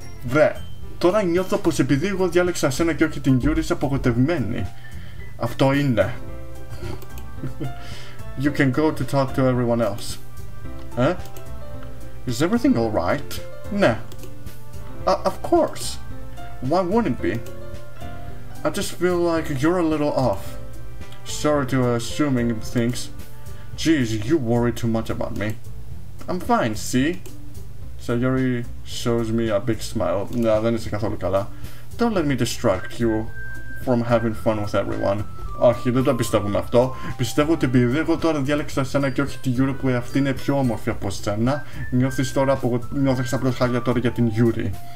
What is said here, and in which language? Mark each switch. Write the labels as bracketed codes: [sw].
[el] Βρε, τώρα νιώθω πως επειδή εγώ διάλεξα εσένα και όχι την Yuri είσαι απογοητευμένη. Αυτό είναι. [en] You can go to talk to everyone else. Is everything alright? [el] Ναι. [en] Of course. Why wouldn't it be? I just feel like you're a little off. Sorry to assuming things. Geez, you worry too much about me. I'm fine, see? Sayori shows me a big smile. No, [el] δεν είσαι καθόλου καλά. [en] Don't let me distract you from having fun with everyone. [el] Όχι, δεν το πιστεύουμε αυτό. Πιστεύω ότι επειδή εγώ τώρα διάλεξα εσένα και όχι τη Yuri που αυτή είναι πιο όμορφη από σένα, νιώθεις τώρα νιώθεις απλώς χάλια τώρα για την Yuri.